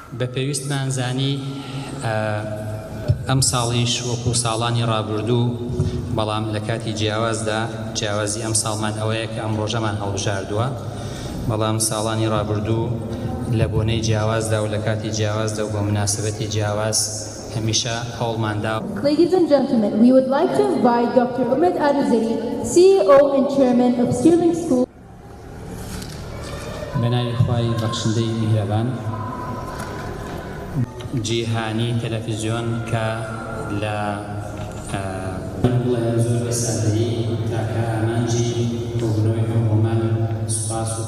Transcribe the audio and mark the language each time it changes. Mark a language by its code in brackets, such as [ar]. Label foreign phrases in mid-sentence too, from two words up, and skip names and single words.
[ckb] بەپێویستمان زانی ئەم ساڵیش وەکو ساڵانی ڕابردوو بەڵام لە کاتی جیاوازدا جیاوازی ئەم ساڵمان ئەوەیە کە ئەم ڕۆژەمان هەڵبژاردووە بەڵام ساڵانی ڕابردوو لە بۆنەی جیاوازدا و لە کاتی جیاوازدا و بە مناسبەتی جیاواز هەمیشە هەوڵماندا. [en] Ladies and gentlemen, we would like to invite Dr. Ahmed Arizari, CEO and Chairman of Stirling School. [ckb] بەناوی خوای بەخشندەی میهرەبان جیهانی تەلەڤیزیۆن کە لە زۆر سادەیی تاکە ئامانجی بۆبنەوەی هەمومان سوپاس و